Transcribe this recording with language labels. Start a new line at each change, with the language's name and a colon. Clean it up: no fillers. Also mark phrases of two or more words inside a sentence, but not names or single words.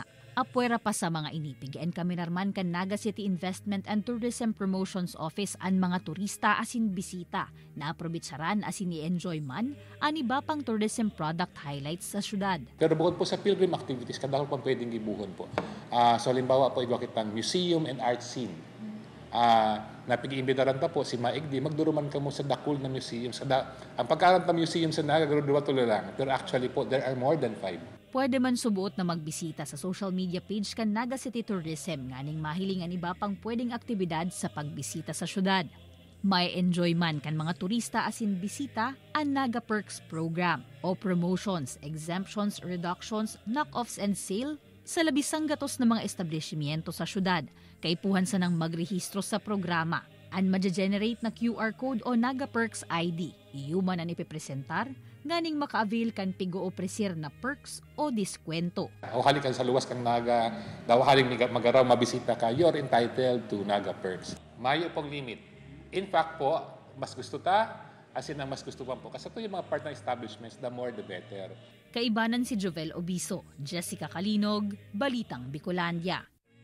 Bikol: Apwera pa sa mga inipigaan kami narman kan Naga City Investment and Tourism Promotions Office ang mga turista asin bisita na aprobitsaran asin i-enjoy man ang iba pang
English: tourism product highlights
Bikol: sa syudad. Pero bukod po sa
English: pilgrim activities,
Bikol: kadako pa pwedeng gibuhon po. So halimbawa po igwa kitang
English: museum and art scene.
Bikol: Napig-iimbitaran ta po si Maigdi, magduruman ka mo sa dakul na museum.
Filipino: Ang pagkaroon ng museum sa Naga, duwa tuloy lang.
Bikol: Pero actually po,
English: there are more than 5.
Bikol: Pwede man subuot na magbisita sa social media page kan Naga City Tourism nganing mahilingan iba pang pwedeng aktibidad sa pagbisita sa syudad. May enjoy man kan mga turista asin bisita ang Naga Perks program o promotions,
English: exemptions, reductions, knock-offs and sale
Bikol: sa labisang gatos na mga establishmento sa syudad. Kaipuhan sa nang magrehistro sa programa. Ang maja-generate na
English: QR code
Bikol: o Naga Perks ID. Iyuman ang ipipresentar, nganing maka-avail kan pigo o presir na perks o diskwento. O halik ka sa luwas kang Naga, daw haling magaraw mabisita ka,
English: you're entitled to Naga Perks.
Bikol: Mayo pong limit. In fact po, mas gusto asin ang mas gusto pa po.
Filipino: Kasi ito yung mga
English: partner establishments, the more the better.
Bikol: Kaibanan si Jovel Obiso, Jessica Kalinog, Balitang Bicolandia.